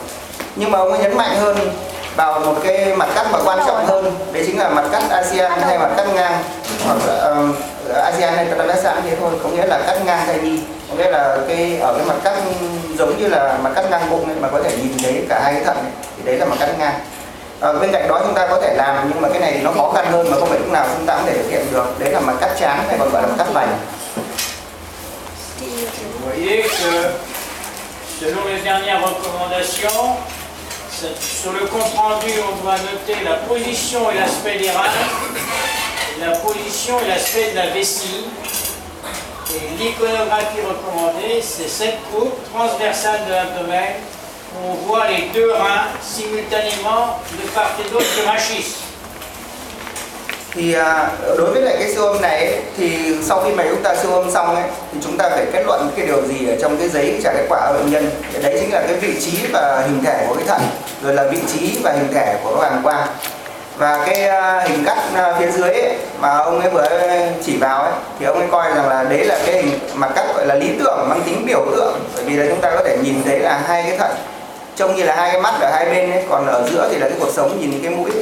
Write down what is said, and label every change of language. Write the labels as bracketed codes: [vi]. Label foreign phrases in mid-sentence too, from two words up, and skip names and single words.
[vi] Nhưng mà ông ấy nhấn mạnh hơn vào một cái mặt cắt mà quan trọng hơn, đấy chính là mặt cắt ASEAN hay mặt cắt ngang, hoặc ASEAN hay transversal thế thôi, có nghĩa là cắt ngang thai nhi, có nghĩa là cái ở cái mặt cắt giống như là mặt cắt ngang bụng ấy, mà có thể nhìn thấy cả hai cái thận ấy, thì đấy là mặt cắt ngang. Bên cạnh đó chúng ta có thể làm, nhưng mà cái này thì nó khó khăn hơn mà không phải lúc nào chúng ta cũng thể thực hiện được, đấy là mặt cắt trán hay còn gọi là mặt cắt vành. [fr] Vous voyez que selon les dernières recommandations, sur le compte rendu, on doit noter la position et l'aspect des reins, la position et l'aspect de la vessie. Et l'iconographie recommandée, c'est cette coupe transversale de l'abdomen où on voit les deux reins simultanément de part et d'autre du rachis. [vi] Thì đối với lại cái siêu âm này ấy, thì sau khi mà chúng ta siêu âm xong ấy, thì chúng ta phải kết luận cái điều gì ở trong cái giấy trả kết quả ở bệnh nhân. Đấy chính là cái vị trí và hình thể của cái thận, rồi là vị trí và hình thể của cái bàng quang. Và cái hình cắt phía dưới ấy, mà ông ấy vừa chỉ vào ấy, thì ông ấy coi rằng là đấy là cái hình mặt cắt gọi là lý tưởng, mang tính biểu tượng, bởi vì là chúng ta có thể nhìn thấy là hai cái thận trông như là hai cái mắt ở hai bên ấy, còn ở giữa thì là cái cuộc sống, nhìn cái mũi.